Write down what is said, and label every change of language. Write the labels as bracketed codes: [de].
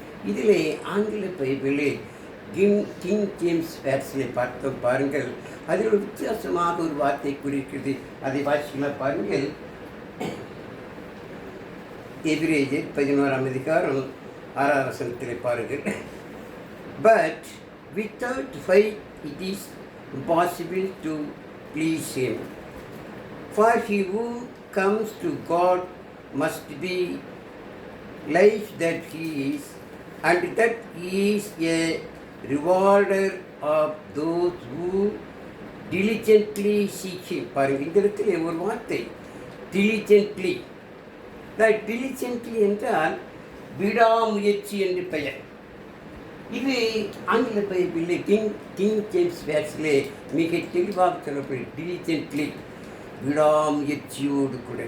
[ta] இதிலே ஆங்கில பைபிளே king James வேர்ஷனை பார்த்தோம் பாருங்கள். அதில் ஒரு வித்தியாசமாக ஒரு வார்த்தை குறிக்கிறது. அதை வாசிக்கலாம் பாருங்கள். எபிரேயர் 11ஆம் அதிகாரம் 6ஆம் வசனத்தில் பாருங்கள். [en] But without faith it is impossible to please him. For he who comes to God must be like that he is, and that he is a rewarder of those who diligently seek him. [ta] பாருங்கள், இந்த இடத்துல ஒரு வார்த்தை diligently. diligently என்றால் விடாமுயற்சி என்று பெயர். இது ஆங்கில பைபிளில் கிங் ஜேம்ஸ் வேர்ஸிலே மிக தெளிவாக சொல்லப்படும். diligently விடாமுயற்சியோடு கூட.